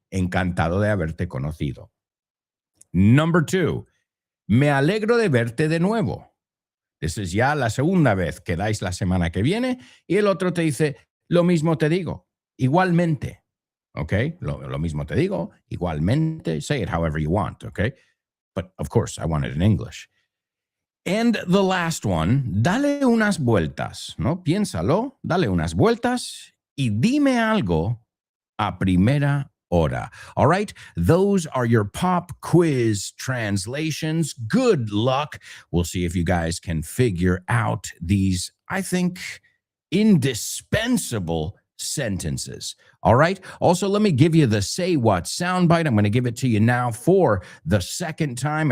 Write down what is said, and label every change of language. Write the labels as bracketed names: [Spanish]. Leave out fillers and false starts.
[Spanish] Encantado de haberte conocido. [English] Number two, [Spanish] me alegro de verte de nuevo. [English] This is [Spanish] ya la segunda vez que dais la semana que viene y el otro te dice, lo mismo te digo, igualmente. Okay, lo mismo te digo, igualmente. [English] Say it however you want, okay? But of course, I want it in English. And the last one, [Spanish] dale unas vueltas, ¿no? Piénsalo, dale unas vueltas y dime algo a primera hora. [English] All right, those are your pop quiz translations. Good luck. We'll see if you guys can figure out these, I think, indispensable sentences. All right. Also, let me give you the Say What soundbite. I'm going to give it to you now for the second time.